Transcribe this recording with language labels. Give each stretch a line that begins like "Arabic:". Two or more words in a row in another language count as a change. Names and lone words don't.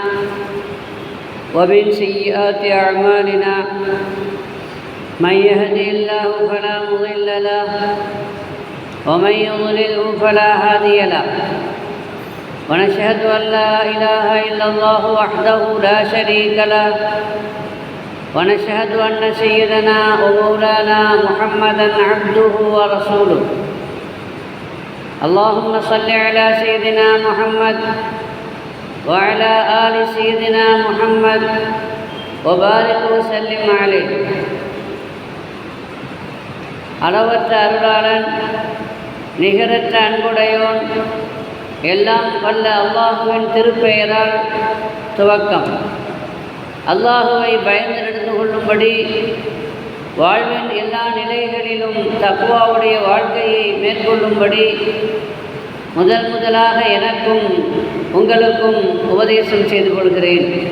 Arabic: ومن سيئات أعمالنا من يهدي الله فلا مضل له ومن يضلله فلا هادي له ونشهد أن لا إله إلا الله وحده لا شريك له ونشهد أن سيدنا ومولانا محمدا عبده ورسوله اللهم صل على سيدنا محمد وعلى آل سيدنا محمد وبارك وسلم عليه
Tamil: அளவற்ற அருளாளன் நிகரற்ற அன்புடையோன் எல்லாம் வல்ல அல்லாஹுவின் திருப்பெயரால் துவக்கம். அல்லாஹுவை பயந்து நடந்து கொள்ளும்படி வாழ்வின் எல்லா நிலைகளிலும் தக்வாவுடைய வாழ்க்கையை மேற்கொள்ளும்படி முதலாக எனக்கும் உங்களுக்கும் உபதேசம் செய்து கொள்கிறேன்.